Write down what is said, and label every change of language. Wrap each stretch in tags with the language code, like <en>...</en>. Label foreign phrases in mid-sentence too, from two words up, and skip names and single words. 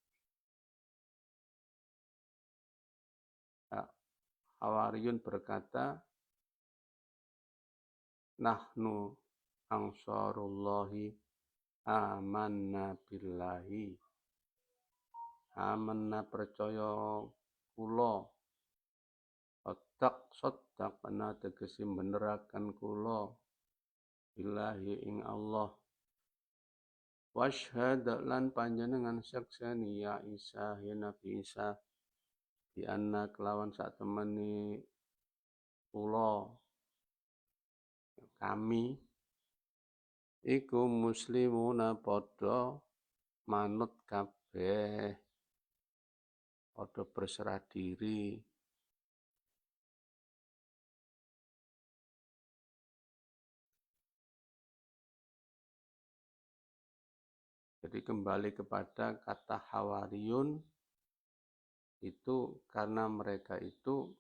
<id>Hawariyun berkata,</id> <ar>نحن أنصار الله آمنا بالله.</ar> <jv>Amanna percaya kula. Soddaqna tegesi benerakan kula. Billahi ing Allah. Washhad lan panjenengan sakseni ya Isa ya Nabi Isa di anna kelawan sak temani kula kami iku muslimuna padha manut kabeh, padha</jv> <id>berserah diri. Jadi kembali kepada kata Hawariyun itu karena mereka itu</id>